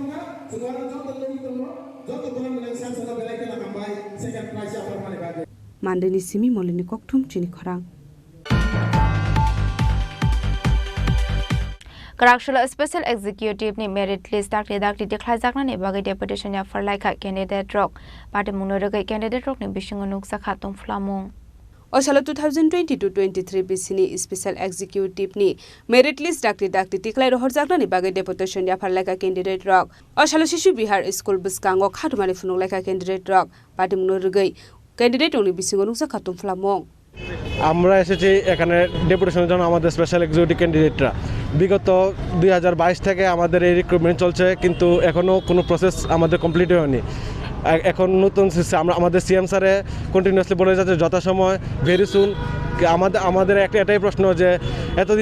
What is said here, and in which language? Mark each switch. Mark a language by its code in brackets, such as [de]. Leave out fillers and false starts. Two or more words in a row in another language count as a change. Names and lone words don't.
[trp] मानदेनि सिमी मलिनि ककथुम चिनि खरां Karakshula [en] Special Executive [trp] ni [en] merit list [trp] dakli declare zakna ni bagai deputation ya farlaika candidate rock party munoragai candidate rock ni bisingo nuksa khatung flamung Osalo 2022-23 bisini [en] Special Executive [trp] ni [en] merit list [trp] dakli declare horjakna ni bagai deputation ya farlaika candidate rock Osalo Shishu Bihar School buskango khatumani funulaika candidate rock party munoragai candidate ni bisingo nuksa khatung flamung [bn] আমরা এসেছি এখানে ডেপুটেশনের জন্য আমাদের [en] special executive candidates [bn] বিগত 2022 থেকে আমাদের এই রিক্রুটমেন্ট চলছে কিন্তু এখনো কোনো প্রসেস আমাদের কমপ্লিট হয়নি এখন নতুন আমাদের [en] CM sir [bn] কন্টিনিউয়াসলি বলে যাচ্ছে যথাসময় [en] very soon [bn] আমাদের এটাই প্রশ্ন যে এতদিন